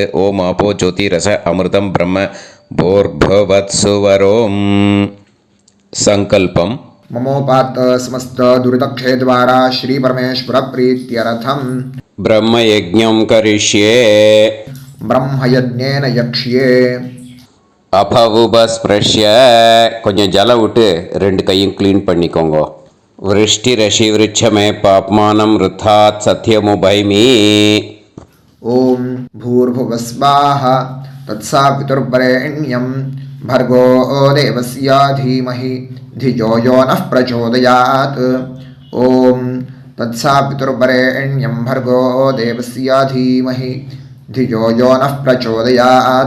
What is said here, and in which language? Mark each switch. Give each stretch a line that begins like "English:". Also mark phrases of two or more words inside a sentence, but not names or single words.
Sanskrit: ओं आपो ज्योतिरस अमृतं ब्रह्म भूर्भुवत्सुवरों. संकल्पम्. ममोपात समस्त दुर्दक्षे द्वारा श्री परमेश्वर प्रीत्यर्थम ब्रह्मयज्ञं करिष्ये. ब्रह्मयज्ञेन यक्ष्ये.
Tamil: அபவுபஸ்பிரஷ்ய கொஞ்சம் ஜலம் விட்டு 2 கையும் க்ளீன் பண்ணிக்கோங்க.
Sanskrit: वृष्टि रसि वृश्चमे पाप्मानम् ऋतात् सत्यमुपैमि. ओम भूर्भुवस्वाः तत्सवितुर्वरेण्यं भर्गो देवस्य धीमहि धियो यो नः प्रचोदयात्. ओम तत्सवितुर्वरेण्यं भर्गो देवस्य धीमहि धियो यो नः प्रचोदयात्.